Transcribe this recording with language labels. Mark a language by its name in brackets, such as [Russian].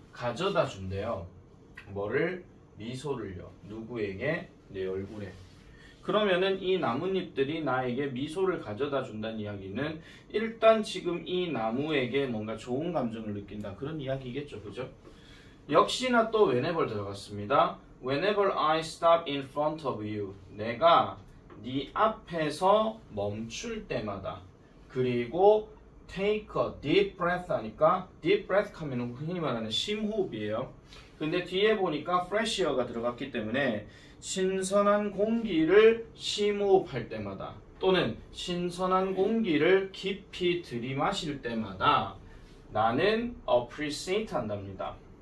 [Korean] 가져다 준대요. 뭐를? 미소를요. 누구에게? 내 얼굴에. 그러면은 이 나뭇잎들이 나에게 미소를 가져다 준다는 이야기는 일단 지금 이 나무에게 뭔가 좋은 감정을 느낀다. 그런 이야기겠죠. 그죠? 역시나 또 whenever 들어갔습니다. [English] Whenever I stop in front of you. [Korean] 내가 네 앞에서 멈출 때마다. 그리고 [English] take a deep breath [Korean] 하니까 deep breath 하면 흔히 말하는 심호흡이에요. 근데 뒤에 보니까 fresh air가 들어갔기 때문에 신선한 공기를 심호흡할 때마다 또는 신선한 공기를 깊이 들이마실 때마다 나는 appreciate 한답니다.